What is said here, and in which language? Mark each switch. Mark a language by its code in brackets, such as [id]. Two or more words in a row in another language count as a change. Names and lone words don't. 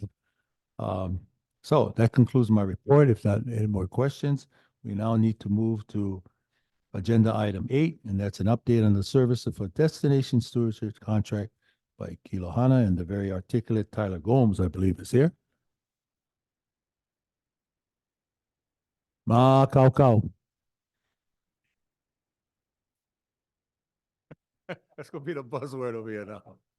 [en] So that concludes my report. If not any more questions, we now need to move to agenda item 8, and that's an update on the service of a destination stewardship contract by Kilohana, and the very articulate Tyler Gomes, I believe, is here. [haw] Ma kau kau. [en] That's going to be the buzzword over here now.